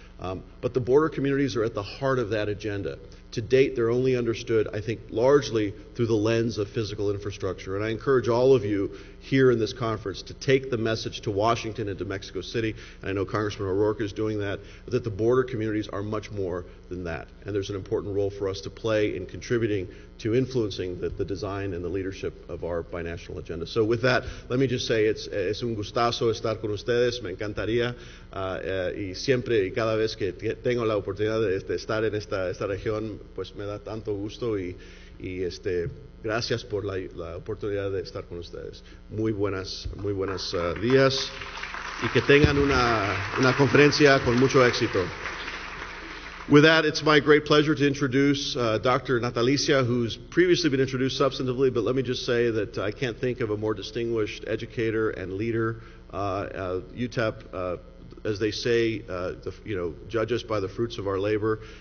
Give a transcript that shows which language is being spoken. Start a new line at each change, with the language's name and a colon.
English: But the border communities are at the heart of that agenda. To date, they're only understood, I think, largely through the lens of physical infrastructure. And I encourage all of you here in this conference to take the message to Washington and to Mexico City, and I know Congressman O'Rourke is doing that the border communities are much more than that. And there's an important role for us to play in contributing to influencing the design and the leadership of our binational agenda. So with that, let me just say
Spanish: es un gustazo estar con ustedes. Me encantaría y siempre y cada vez que tengo la oportunidad de estar en esta región, pues me da tanto gusto y gracias por la oportunidad de estar con ustedes. Muy buenos días y que tengan una conferencia con mucho éxito.
English: With that, it's my great pleasure to introduce Dr. Natalicia, who's previously been introduced substantively, but let me just say that I can't think of a more distinguished educator and leader. UTEP, as they say, judge us by the fruits of our labor.